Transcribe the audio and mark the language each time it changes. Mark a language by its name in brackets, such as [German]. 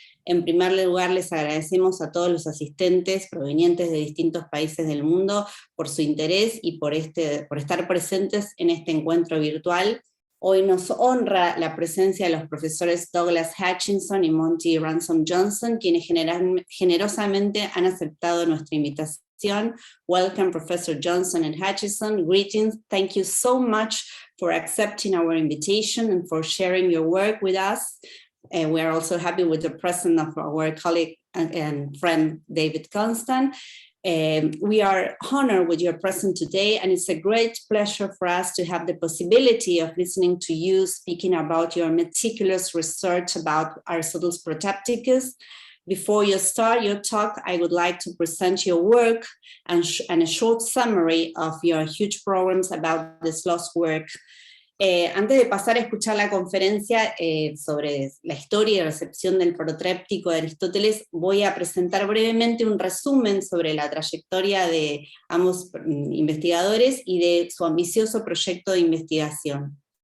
[Spanish] En primer lugar, les agradecemos a todos los asistentes provenientes de distintos países del mundo por su interés y por estar presentes en este encuentro virtual. Hoy nos honra la presencia de los profesores Douglas Hutchinson y Monte Ransome Johnson, quienes generosamente han aceptado nuestra invitación. [English] Welcome, Professor Johnson and Hutchinson. Greetings. Thank you so much for accepting our invitation and for sharing your work with us. We are also happy with the presence of our colleague and friend, David Constant. We are honored with your presence today, and it's a great pleasure for us to have the possibility of listening to you speaking about your meticulous research about Aristotle's Protapticus. Before you start your talk, I would like to present your work and a short summary of your huge programs about this lost work. [Spanish] Antes de pasar a escuchar la conferencia sobre la historia y recepción del Protréptico de Aristóteles, voy a presentar brevemente un resumen sobre la trayectoria de ambos investigadores y de su ambicioso proyecto de investigación.